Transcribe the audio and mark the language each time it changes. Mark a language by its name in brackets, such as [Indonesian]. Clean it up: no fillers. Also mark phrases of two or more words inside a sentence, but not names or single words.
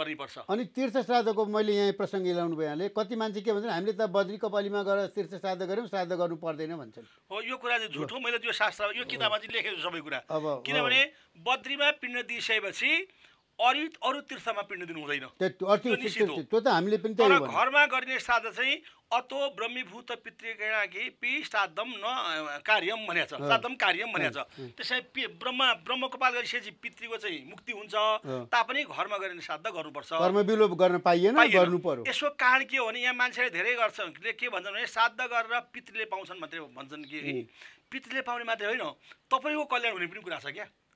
[Nepali] अनि तीर्थ श्राद्धको मैले यहाँ प्रसङ्ग ल्याउनु भयो यहाँले। कति मान्छे के भन्छन्, हामीले त बद्री कपालीमा गएर तीर्थ श्राद्ध गऱ्यौँ, श्राद्ध गर्नु पर्दैन भन्छन्। हो, यो कुरा चाहिँ झुटो। मैले त्यो शास्त्र यो किताबमा चाहिँ लेखेको सबै कुरा। अब किनभने बद्रीमा पिण्ड दिइसकेपछि अरू तीर्थमा पिण्ड दिनु हुँदैन। त्यो त हामीले पनि तर घरमा गरिने श्राद्ध चाहिँ [Sanskrit] अतो ब्रह्मीभूत पितृ श्राद्धम न कार्यम [Nepali] भनेको छ, [Sanskrit] श्राद्धम कार्यम [Nepali] भनेको छ। त्यसै ब्रह्म कपाल गरिसकेपछि पितृको चाहिँ मुक्ति हुन्छ, तापनि घरमा गरिने श्राद्ध गर्नुपर्छ। कर्म विलोप गर्न पाइएन, गर्नु पर्यो। यसो कारण के हो भने यहाँ मान्छेले धेरै गर्छन्, के भन्छन् भने श्राद्ध गरेर पितृले पाउँछन् मात्रै भन्छन् कि पितृले पाउने मात्रै होइन, तपाईँको कल्याण हुने पनि कुरा छ क्या।